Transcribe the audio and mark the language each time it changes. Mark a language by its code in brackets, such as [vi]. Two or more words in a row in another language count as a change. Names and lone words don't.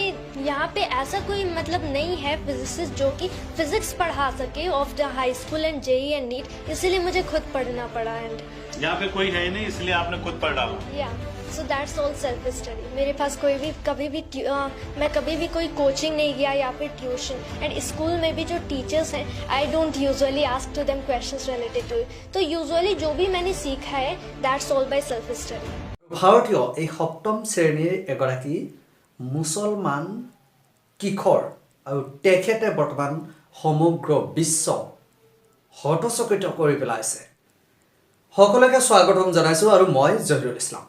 [hi] यहाँ पे ऐसा कोई मतलब नहीं है फिजिसिस्ट जो कि फिजिक्स पढ़ा सके [en] of the high school and JEE and NEET, [hi] इसीलिए मुझे खुद पढ़ना पड़ा। एंड यहाँ पे कोई है ही नहीं, इसलिए आपने खुद पढ़ डाला। [en] yeah so that's all self study. [hi] मेरे पास कोई भी मैं कभी भी कोई कोचिंग नहीं गया या फिर ट्यूशन। एंड स्कूल में भी जो टीचर्स हैं, [en] I don't usually ask to them questions related to it. [hi] तो यूजुअली जो भी मैंने सीखा है [en] that's all by self study. [as] ভাৰতীয় এই সপ্তম শ্ৰেণীৰ এগৰাকী মুছলমান কিশোৰ আৰু তেখেতে বৰ্তমান সমগ্ৰ বিশ্ব হতচকিত কৰি পেলাইছে। সকলোকে স্বাগতম জনাইছোঁ আৰু মই জহিৰুল ইছলাম।